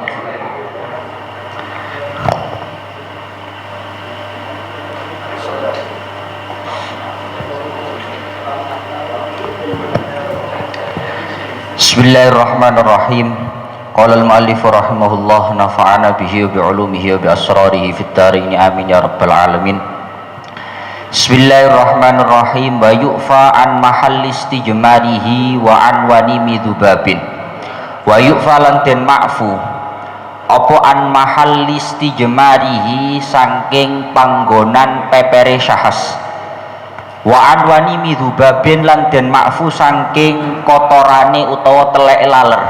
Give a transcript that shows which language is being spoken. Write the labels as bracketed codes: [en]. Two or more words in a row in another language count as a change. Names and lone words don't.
[ar] بسم الله الرحمن الرحيم. قال المؤلف رحمه الله نفعنا به وبعلومه وبأسراره في الدارين آمين يا رب العالمين. بسم الله الرحمن الرحيم. ويعفى عن محل استجماره وعن ونيم ذباب. ويعفى [jv] lan den ma'fu apa [ar] عن محل استجماره [jv] saking panggonan pepere syahas. [ar] وعن ونيم ذباب [jv] lan den ma'fu saking kotorane utawa teleke laler.